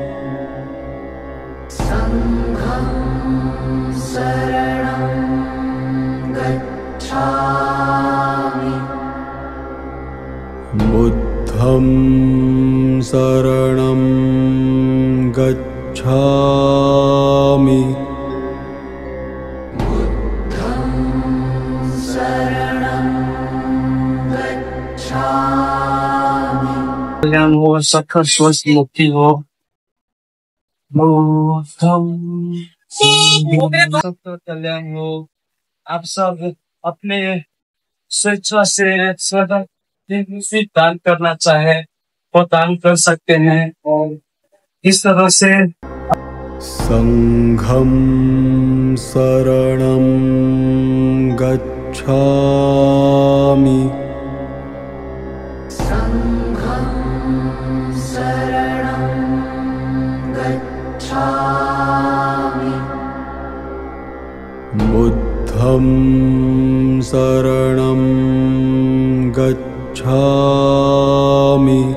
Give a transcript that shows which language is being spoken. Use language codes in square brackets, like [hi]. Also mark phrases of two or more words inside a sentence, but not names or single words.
[pi] बुद्धं शरणं गच्छामि। [hi] कल्याण हो, सखर स्वस्थ मुक्ति हो। सबका कल्याण हो। आप सब अपने स्वेच्छा से स्वतः दान करना चाहे वो दान कर सकते हैं। और इस तरह से [pi] संघं शरणं गच्छामि। बुद्धं शरणं गच्छामि।